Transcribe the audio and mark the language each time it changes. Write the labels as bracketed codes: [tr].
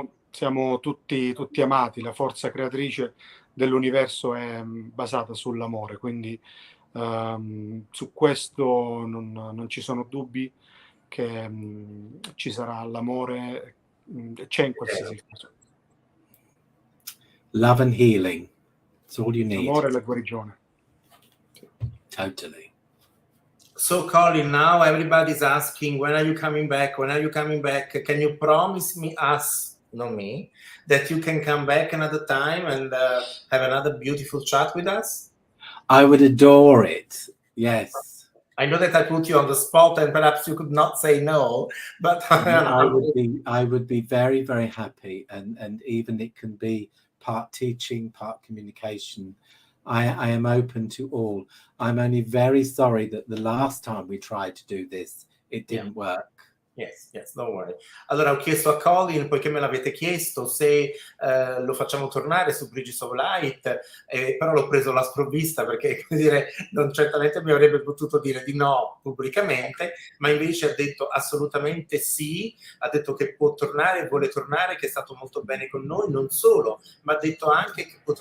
[it] Siamo tutti amati, la forza creatrice dell'universo è basata sull'amore, quindi su questo non ci sono dubbi che ci sarà l'amore, c'è in qualsiasi caso. [en] Love and healing, it's all you need. [it] L'amore e la guarigione. [en] Totally. So Colin, now everybody's asking, when are you coming back? When are you coming back? Can you promise me, us, not me, that you can come back another time and have another beautiful chat with us? I would adore it. Yes. I know that I put you on the spot and perhaps you could not say no, but I would be very, very happy, and even it can be part teaching, part communication. I am open to all. I'm only very sorry that the last time we tried to do this, it didn't work. Yes, don't worry. [it] Allora ho chiesto a Colin, poiché me l'avete chiesto, se lo facciamo tornare su Bridges of Light, però l'ho preso alla sprovvista perché, come dire, non certamente mi avrebbe potuto dire di no pubblicamente, ma invece ha detto assolutamente sì, ha detto che può tornare, vuole tornare, che è stato molto bene con noi, non solo, ma ha detto anche che